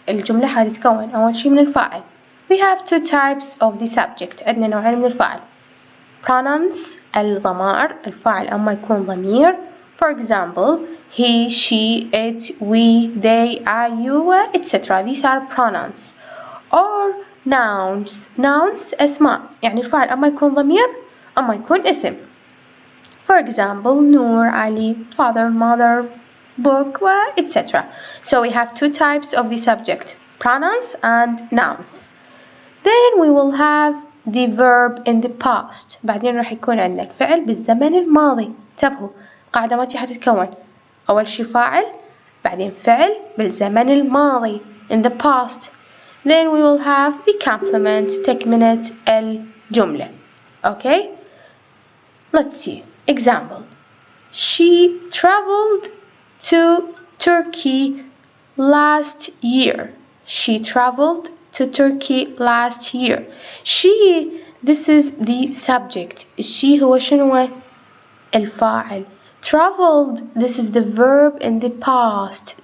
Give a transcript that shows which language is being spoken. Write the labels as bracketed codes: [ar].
[ar] الجملة حتتكون أول شي من الفاعل. [en] We have two types of the subject. [ar] عندنا نوعين من الفاعل. Pronouns الضمائر، الفاعل أما يكون ضمير. [en] For example, he, she, it, we, they, I, you, etc. These are pronouns. Or nouns. [ar] Nouns أسماء، يعني الفاعل أما يكون ضمير أما يكون اسم. [en] For example, Noor, Ali, father, mother, book, etc. So we have two types of the subject, pronouns and nouns. Then we will have the verb in the past. [ar] بعدين راح يكون عندنا الفعل بالزمن الماضي. انتبهوا، قاعدة مالتي حتتكون أول شي فاعل بعدين فعل بالزمن الماضي [en] in the past. Then we will have the complement [ar] تكملة الجملة. [en] Okay? Let's see. Example. She traveled to Turkey last year. She traveled to Turkey last year. She, this is the subject. She [ar] هو شنو؟ الفاعل. [en] Traveled, this is the verb in the past.